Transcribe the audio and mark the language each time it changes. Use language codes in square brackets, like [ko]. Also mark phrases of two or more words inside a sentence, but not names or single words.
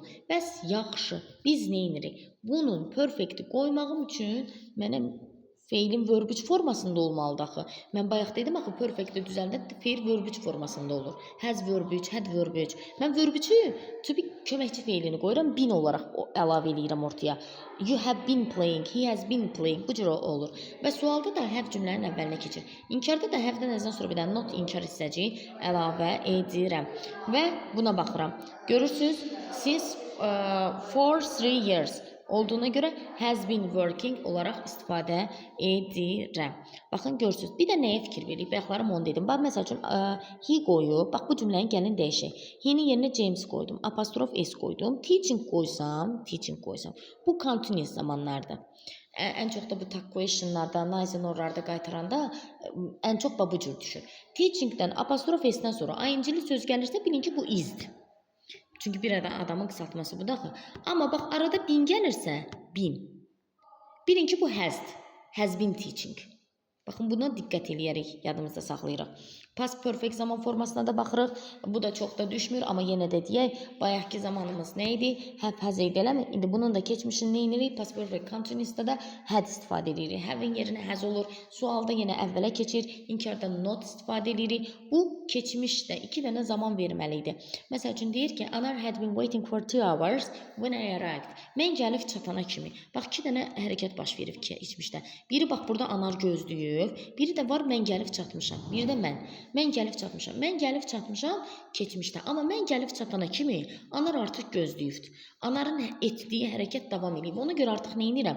[az] Bəs yaxşı, biz nə edirik? Bunun perfect'i qoymağım üçün mənə Feilin verb 3 formasında olmalıdır axı. Mən bayaq dedim axı perfect-i düzəldib feil verb 3 formasında olur. [en] Has verb 3, had verb 3. [az] Mən verb 3-ü [en] to be [az] köməkçi feilini qoyuram, been olaraq əlavə eləyirəm ortaya. [en] You have been playing, he has been playing. [az] Bu cür olur. Və sualda da have cümlənin əvvəlinə keçir. İnkarda da have-dən əzdən sonra bir dənə not inkar hissəci əlavə edirəm. Və buna baxıram. Görürsüz, [en] since for 3 years [az] olduğuna görə [en] has been working [az] olaraq istifadə edirəm. Baxın, görürsünüz. Bir də nəyə fikir verdik? Bayaqlarım onu dedim. Bax, məsəl üçün, he qoyub. Bax, bu cümlənin gəlin dəyişək. He-nin yerinə James qoydum. Apostrof S qoydum. Teaching qoysam. Bu continuous zamanlardır. Ən çox da bu [en] tag questionlarda, nice and [az] orlarda qaytaranda ən çox bu cür düşür. Teachingdən, apostrof S-dən sonra ing-li söz gəlirsə, bilin ki, bu is-dir. Çünki bir adamın qısaltması budur axı. Amma bax, arada been gəlirsə, been. Bilin ki, bu has-dir. [en] Has been teaching. [az] Baxın, buna diqqət eləyərək yadımızda saxlayırıq. [en] Past perfect [az] zaman formasına da baxırıq. Bu da çox da düşmür, amma yenə də deyək, bayaqki zamanımız nə idi? Have, has idi eləmi? İndi bunun da keçmişini nə edirik? [en] Past perfect continuous'da [az] da had istifadə edirik. Have-in yerinə has olur. Sualda yenə əvvələ keçir. İnkarda not istifadə edirik. Bu keçmişdə 2 dənə zaman verməli idi. Məsəl üçün deyir ki, [en] Anar had been waiting for 2 hours when I arrived. [az] Mən gəlib çatana kimi. Bax, 2 dənə hərəkət baş verib keçmişdə. Biri bax, burada Anar gözləyib. Biri də var, mən gəlib çatmışam. Biri də mən. Mən gəlib çatmışam. Mən gəlib çatmışam keçmişdə. Amma mən gəlib çatana kimi Anar artıq gözləyibdir. Anarın etdiyi hərəkət davam edib. Ona görə artıq nə edirəm?